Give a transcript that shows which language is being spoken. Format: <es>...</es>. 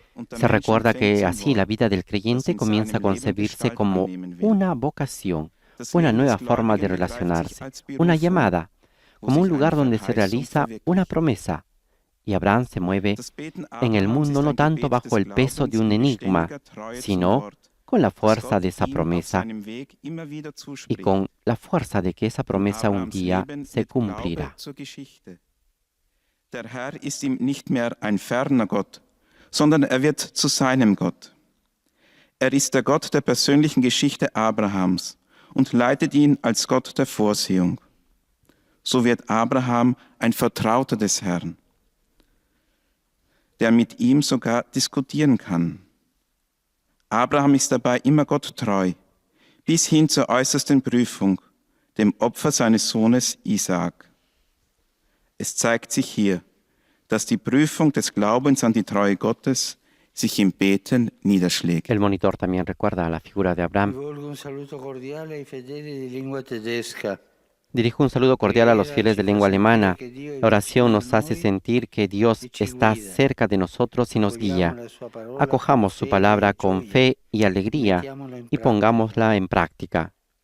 <es>Se recuerda que así la vida del creyente comienza a concebirse como una vocación, una nueva forma de relacionarse, una llamada, como un lugar donde se realiza una promesa. Y Abraham se mueve en el mundo no tanto bajo el peso de un enigma, sino con la fuerza de esa promesa y con la fuerza de que esa promesa un día se cumplirá.</es> <de>Der Herr ist ihm nicht mehr ein ferner Gott, sondern wird zu seinem Gott. Ist der Gott der persönlichen Geschichte Abrahams und leitet ihn als Gott der Vorsehung. So wird Abraham ein Vertrauter des Herrn, der mit ihm sogar diskutieren kann. Abraham ist dabei immer Gott treu, bis hin zur äußersten Prüfung, dem Opfer seines Sohnes Isaak. Es zeigt sich hier, dass die Prüfung des Glaubens an die Treue Gottes sich im Beten niederschlägt.</de> <es>El monitor también recuerda a la figura de Abraham. Dirijo un saludo cordial a los fieles de lengua alemana. La oración nos hace sentir que Dios está cerca de nosotros y nos guía. Acojamos su palabra con fe y alegría y pongámosla en práctica.</es>